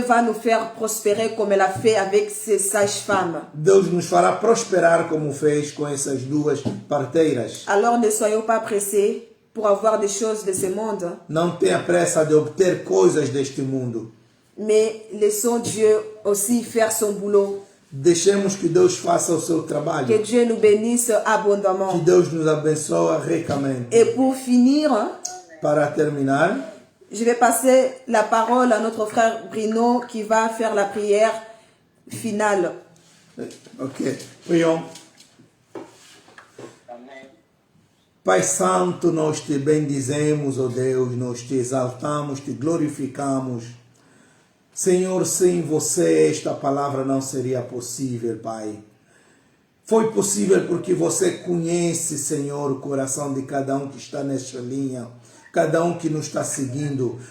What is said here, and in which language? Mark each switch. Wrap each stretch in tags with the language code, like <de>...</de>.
<fr>va nous faire prospérer comme elle a fait avec ces sages-femmes.</fr> <pt>Deus nos fará prosperar como fez com essas duas parteiras.</pt> <fr>Alors ne soyons pas pressés pour avoir des choses de ce monde.</fr> <pt>Não tenha pressa de obter coisas deste mundo.</pt> <fr>Mais laissons Dieu aussi faire son boulot.</fr> <pt>Deixemos que Deus faça o seu trabalho.</pt> <fr>Que Dieu nous bénisse</fr> <pt>Que</pt> <fr>abondamment.</fr> <pt>Deus nos abençoe ricamente.</pt> <fr>Et pour finir,</fr> <pt>Para terminar,</pt> <fr>je vais passer la parole à notre frère Bruno qui va faire la prière finale. ok, prions.</fr> <pt>Pai Santo, nós te bendizemos, ó Deus, nós te exaltamos, te glorificamos. Senhor, sem você esta palavra não seria possível, Pai. Foi possível porque você conhece, Senhor, o coração de cada um que está nesta linha, cada um que nos está seguindo.</pt>